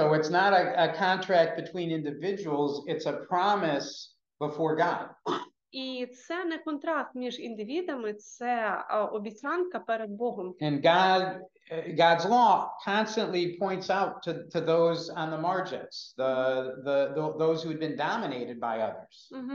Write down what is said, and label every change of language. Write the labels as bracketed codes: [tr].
[en] So it's not a contract between individuals, it's a promise before God. [uk] І це не контракт між індивідами, це обіцянка перед Богом. [en] And God's law constantly points out to those on the margins, those who had been dominated by others.